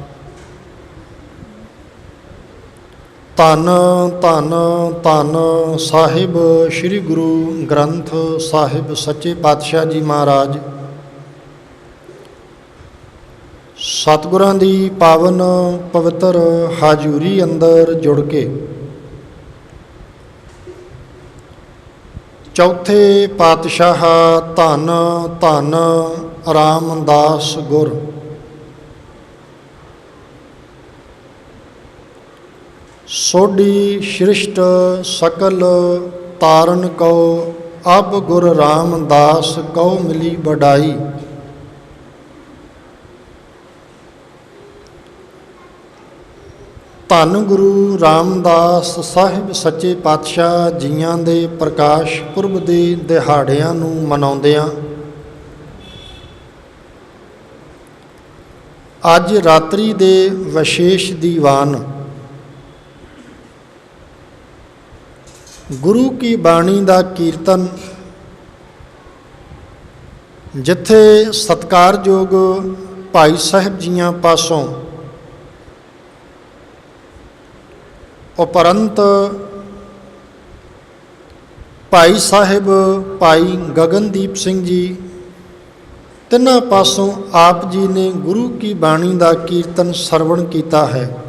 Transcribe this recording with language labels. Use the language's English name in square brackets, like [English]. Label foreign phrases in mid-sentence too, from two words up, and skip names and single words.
[Punjabi] ਧੰਨ ਧੰਨ ਧੰਨ ਸਾਹਿਬ ਸ੍ਰੀ ਗੁਰੂ ਗ੍ਰੰਥ ਸਾਹਿਬ ਸੱਚੇ ਪਾਤਸ਼ਾਹ ਜੀ ਮਹਾਰਾਜ। ਸਤਿਗੁਰਾਂ ਦੀ ਪਾਵਨ ਪਵਿੱਤਰ ਹਾਜ਼ੂਰੀ ਅੰਦਰ ਜੁੜ ਕੇ ਚੌਥੇ ਪਾਤਸ਼ਾਹ ਧੰਨ ਧੰਨ ਰਾਮਦਾਸ ਗੁਰ। [Hindi] सोडी सृष्ट सकल तारन को अब गुर रामदास को मिली बढ़ाई। [Punjabi] ਧੰਨ ਗੁਰੂ ਰਾਮਦਾਸ ਸਾਹਿਬ ਸੱਚੇ ਪਾਤਸ਼ਾਹ ਜੀਆਂ ਦੇ ਪ੍ਰਕਾਸ਼ ਪੁਰਬ ਦੇ दिहाड़िਆਂ ਨੂੰ ਮਨਾਉਂਦਿਆਂ ਅੱਜ ਰਾਤਰੀ ਦੇ ਵਿਸ਼ੇਸ਼ ਦੀਵਾਨ ਗੁਰੂ ਕੀ ਬਾਣੀ ਦਾ ਕੀਰਤਨ ਜਿੱਥੇ ਸਤਿਕਾਰਯੋਗ ਭਾਈ ਸਾਹਿਬ ਜੀਆਂ ਪਾਸੋਂ ਉਪਰੰਤ ਭਾਈ ਸਾਹਿਬ ਭਾਈ ਗਗਨਦੀਪ ਸਿੰਘ ਜੀ ਤਿੰਨਾਂ ਪਾਸੋਂ ਆਪ ਜੀ ਨੇ ਗੁਰੂ ਕੀ ਬਾਣੀ ਦਾ ਕੀਰਤਨ ਸਰਵਣ ਕੀਤਾ ਹੈ।